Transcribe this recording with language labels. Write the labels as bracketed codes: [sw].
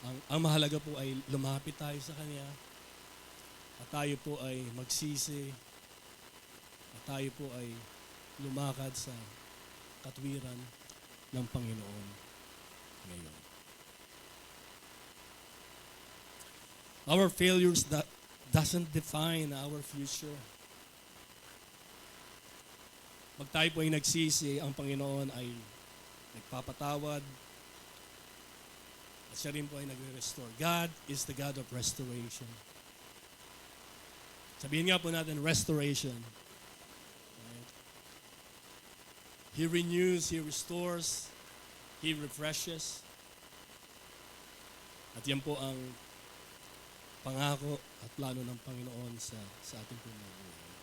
[tl] Ang mahalaga po ay lumapit tayo sa Kanya at tayo po ay magsisi at tayo po ay lumakad sa katwiran ng Panginoon ngayon. [en] Our failures doesn't define our future. [tl] Pag tayo po ay nagsisi, ang Panginoon ay nagpapatawad at siya rin po ay nagre-restore. [en] God is the God of restoration. [tl] Sabihin nga po natin, restoration. Right? [en] He renews, He restores, He refreshes. [tl] At yan po ang pangako at plano ng Panginoon sa ating pong buhay.